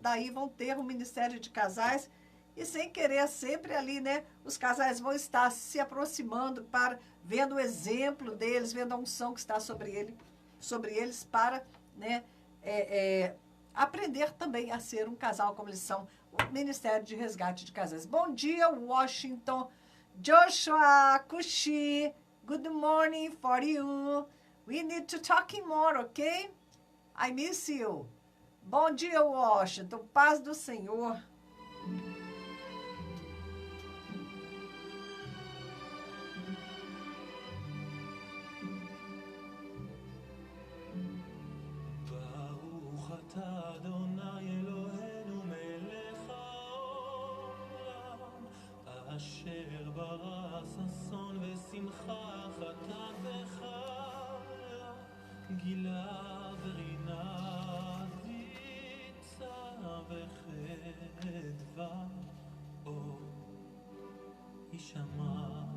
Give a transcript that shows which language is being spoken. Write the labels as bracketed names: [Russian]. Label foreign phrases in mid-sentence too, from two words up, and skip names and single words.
[Portuguese] Daí vão ter um ministério de casais e sem querer sempre ali, né? Os casais vão estar se aproximando vendo o exemplo deles, vendo a unção que está sobre eles para, né? Aprender também a ser um casal como eles são. O Ministério de Resgate de Casais. Bom dia, Washington. [English] Joshua, Kushi, good morning for you. We need to talk more, okay? I miss you. [Portuguese] Bom dia, Washington. Paz do Senhor. [Hebrew] ברוך אתה אדוני אלוהינו מלך העולם אשר ברא ששון ושמחה חטאת וחרב גילה ורינה דיצה וחדווה אור יישמע